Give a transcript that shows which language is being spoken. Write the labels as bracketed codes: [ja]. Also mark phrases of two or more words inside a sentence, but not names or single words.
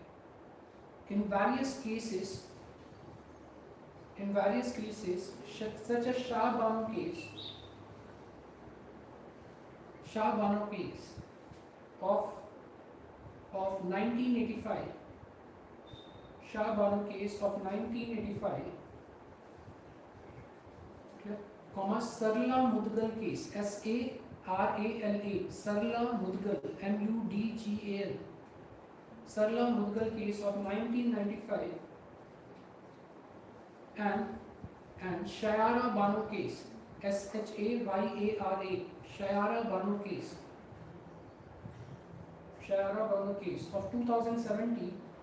[en] In various cases, such as Shah Banu case of 1985. Shah Banu case of 1985. Sarla Mudgal case, SARALA, Sarla Mudgal, MUDGAL, Sarla Mudgal case of 1995, and Shayara Banu case, SHAYARA, Shayara Banu case of 2017.